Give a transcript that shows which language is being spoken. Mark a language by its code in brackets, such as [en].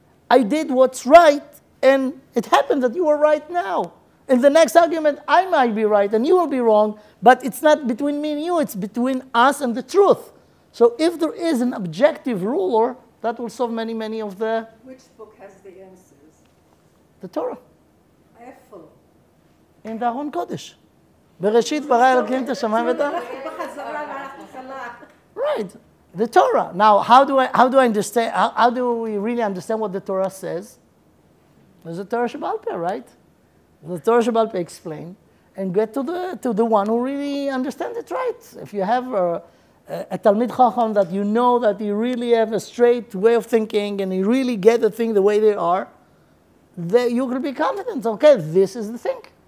[en] I did what's right, and it happened that you are right now. In the next argument, I might be right and you will be wrong, but it's not between me and you, it's between us and the truth. So if there is an objective ruler, that will solve many, many of the... Which book has the answers? The Torah. [he] איפה? [en] In the Aron Kodesh. [he] בראשית ברא אלוקים את השמיים ואת הארץ. בחזרה להתחלה. [en] Right. The Torah. Now, how do I understand? How do we really understand what the Torah says? There's the Torah Shebaal Peh, right? The Torah Shebaal Peh explain and get to the one who really understands it right. If you have a Talmid Chacham that you know that he really have a straight way of thinking and he really get the thing the way they are, you can be confident. Okay, this is the thing.